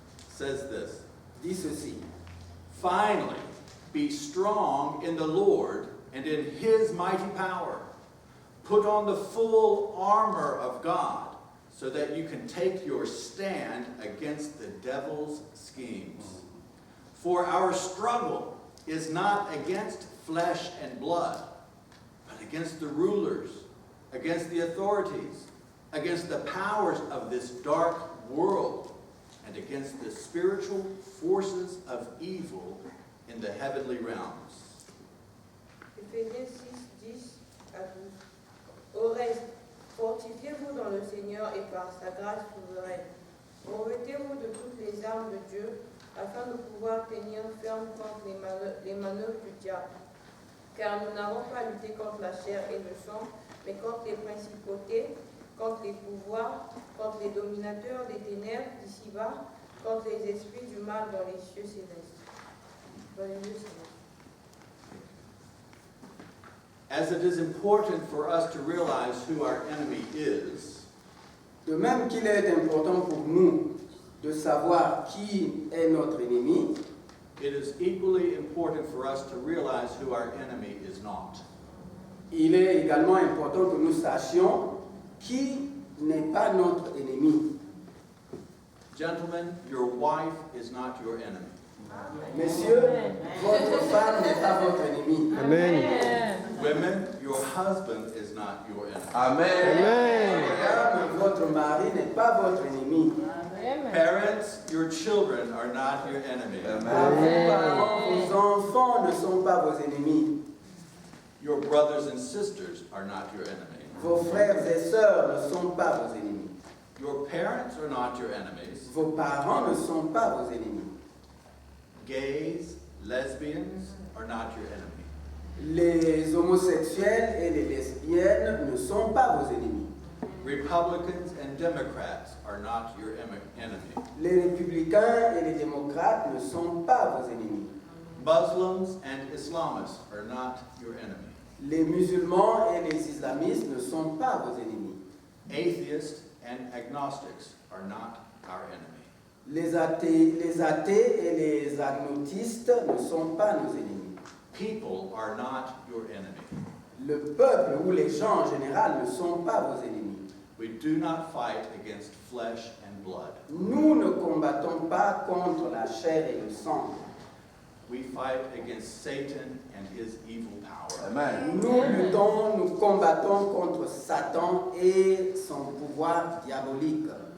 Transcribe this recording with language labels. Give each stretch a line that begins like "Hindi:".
English: says this:
French: dit ceci.
English: Finally, be strong in the Lord and in his mighty power. Put on the full armor of God so that you can take your stand against the devil's schemes. For our struggle is not against flesh and blood, but against the rulers, against the authorities, against the powers of this dark world, and against the spiritual forces of evil in the heavenly realms.
French: Éphésiens 6, 10 à 12. Au reste, fortifiez-vous dans le Seigneur et par sa grâce souveraine. Revêtez-vous de toutes les armes de Dieu, afin de pouvoir tenir ferme contre les manœuvres du diable. Car nous n'avons pas à lutter contre la chair et le sang, mais contre les principautés, contre les pouvoirs, contre les dominateurs des ténèbres d'ici-bas, contre les esprits du mal dans les cieux célestes.
English: As it is important for us to realize who our enemy is,
French: De même qu'il est important pour nous de savoir qui est notre ennemi,
English: it is equally important for us to realize who our enemy is not.
French: il est également important que nous sachions qui n'est pas notre ennemi.
English: Gentlemen, your wife is not your enemy.
French: Messieurs, votre femme n'est pas votre ennemi.
English: Amen. Women, your husband is not your enemy. Amen.
French: Madame, votre mari n'est pas votre ennemi.
English: Parents, your children are not your enemy.
French: Vos parents, vos enfants ne sont pas vos ennemis.
English: Your brothers and sisters are not your enemy.
French: Vos frères et sœurs ne sont pas vos ennemis.
English: Your parents are not your enemies.
French: Vos parents ne sont pas vos ennemis.
English: Gays, lesbians are not your enemy.
French: Les homosexuels et les lesbiennes ne sont pas vos ennemis.
English: Republicans and Democrats are not your enemy.
French: Les républicains et les démocrates ne sont pas vos ennemis.
English: Muslims and Islamists are not your enemy.
French: Les musulmans et les islamistes ne sont pas vos ennemis.
English: Atheists and agnostics are not our enemy.
French: Les athées et les agnotistes ne sont pas nos ennemis.
English: People are not your enemy.
French: Le peuple ou les gens en général ne sont pas vos ennemis.
English: We do not fight against flesh and blood.
French: Nous ne combattons pas contre la chair et le sang.
English: We fight against Satan and his evil power. Amen.
French: Nous combattons contre Satan et son pouvoir diabolique.